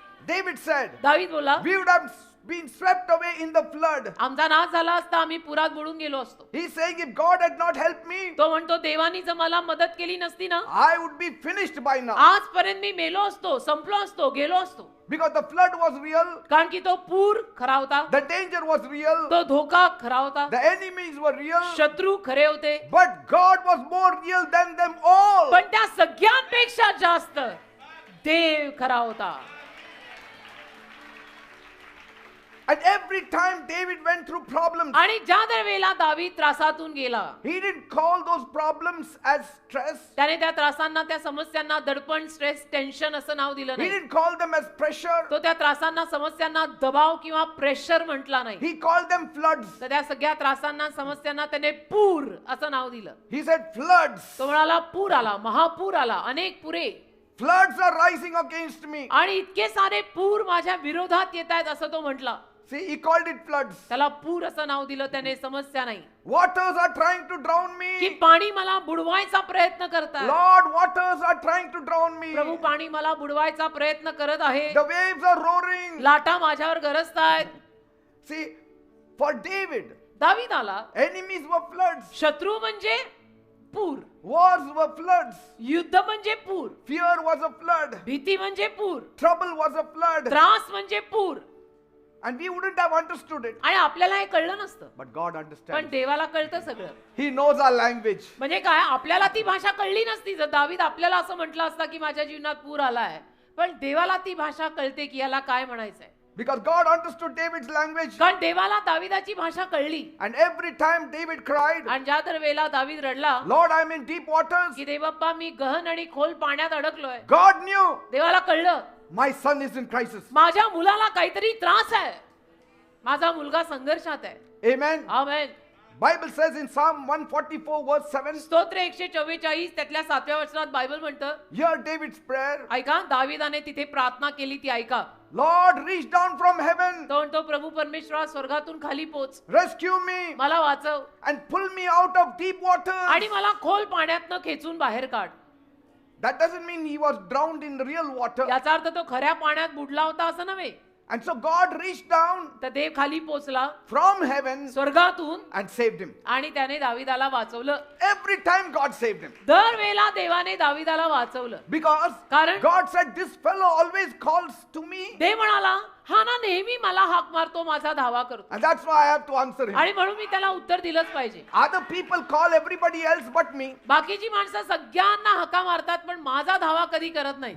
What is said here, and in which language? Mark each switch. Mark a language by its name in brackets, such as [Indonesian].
[English] David said, [Marathi] दावीद बोला [English] we would have been swept away in the flood. [Marathi] आमचा नाश झाला असता, आम्ही पुरात बुडून गेलो असतो. [English] He's saying, if God had not helped me, [Marathi] तो म्हणतो देवानी जर मला मदत केली नसती ना, [English] I would be finished by now. [Marathi] आजपर्यंत मी मेलो असतो, संपलो असतो, गेलो असतो. [English] Because the flood was real, [Marathi] कारण की तो पूर खरा होता, [English] the danger was real, [Marathi] तो धोका खरा होता, [English] the enemies were real, [Marathi] शत्रू खरे होते. [English] but God was more real than them all. [Marathi] पण त्या सगळ्यांपेक्षा जास्त देव खरा होता. [English] And every time David went through problems, [Marathi] आणि ज्या वेळेला दावीद त्रासातून गेला, [English] he didn't call those problems as stress. [Marathi] त्याने त्या त्रासांना, त्या समस्यांना दडपण, स्ट्रेस, टेन्शन असं नाव दिलं [English] He [Marathi] नाही. [English] didn't call them as pressure. [Marathi] तो त्या त्रासांना, समस्यांना दबाव किंवा प्रेशर म्हटला नाही. [English] He called them floods. [Marathi] तर त्या सगळ्या त्रासांना, समस्यांना त्याने पूर असं नाव दिलं. [English] He said floods. [Marathi] तो म्हणाला पूर आला, महापूर आला, अनेक पुरे, [English] Floods are rising against me. [Marathi] आणि इतके सारे पूर माझ्या विरोधात येत आहेत असं तो म्हटला. [English] See, he called it floods. [Marathi] त्याला पूर असं नाव दिलं त्याने. समस्या नाही [English] Waters are trying to drown [Marathi] की [English] me. [Marathi] पाणी मला बुडवायचा प्रयत्न करताय. [English] Lord, waters are trying to drown me. [Marathi] प्रभू, पाणी मला बुडवायचा प्रयत्न करत आहे. [English] The waves are roaring. [Marathi] लाटा माझ्यावर गरजतायत. [English] See, for David, [Marathi] दावीदाला [English] enemies were floods. [Marathi] शत्रू म्हणजे पूर, [English] Wars were floods. [Marathi] युद्ध म्हणजे पूर, [English] Fear was a flood. [Marathi] भीती म्हणजे पूर, [English] Trouble was a flood. [Marathi] त्रास म्हणजे पूर. [English] And we wouldn't have understood it. [Marathi] आणि आपल्याला हे कळलं नसतं, [English] But God [Marathi] पण [English] understands. [Marathi] देवाला कळतं सगळं. [English] He knows our language. [Marathi] म्हणजे काय, आपल्याला ती भाषा कळली नसती. जर दावीद आपल्याला असं म्हटलं असतं की माझ्या जीवनात पूर आलाय, पण देवाला ती भाषा कळते की याला काय म्हणायचंय. [English] Because God understood David's language. [Marathi] कारण देवाला दावीदाची भाषा कळली. [English] And every time David cried, [Marathi] आणि ज्या तर वेळेला दावीद रडला [English] Lord, I'm in deep waters. [Marathi] की देवबाप्पा, मी गहन आणि खोल पाण्यात अडकलोय, [English] God knew [Marathi] देवाला कळलं [English] my son is in crisis. [Marathi] माझ्या मुलाला काहीतरी त्रास आहे, माझा मुलगा संघर्षात आहे. [English] Amen. [Marathi] Amen. [English] Bible says in Psalm 144 verse 7, [Marathi] स्तोत्र 144 त्यातल्या 7व्या वचनात बायबल म्हणतं, [English] hear David's prayer. [Marathi] ऐका, दावीदाने तिथे प्रार्थना केली, ती ऐका. [English] Lord, reach down from heaven. [Marathi] तो म्हणतो, प्रभू परमेश्वरा, स्वर्गातून खाली पोच, [English] Rescue me [Marathi] मला वाचव [English] and pull me out of deep waters. [Marathi] आणि मला खोल पाण्यातनं खेचून बाहेर काढ. [English] That doesn't mean he was drowned in real water. [Marathi] याचा अर्थ तो खऱ्या पाण्यात बुडला होता असं नव्हे. [English] And so God reached down [Marathi] तर देव खाली पोचला [English] from heaven [Marathi] स्वर्गातून [English] and saved him. [Marathi] आणि त्याने दावीदाला वाचवलं. [English] Every time God saved him. [Marathi] दर वेळेला देवाने दावीदाला वाचवलं. [English] Because [Marathi] कारण [English] God said, this fellow always calls to me. [Marathi] देव म्हणाला, हा ना नेहमी मला हाक मारतो, माझा धावा करतो, [English] And that's why I have to answer him. [Marathi] आणि म्हणून मी त्याला उत्तर दिलंच पाहिजे. [English] Other people call everybody else but me. [Marathi] बाकीची माणसं सगळ्यांना हाका मारतात, पण माझा धावा कधी करत नाही.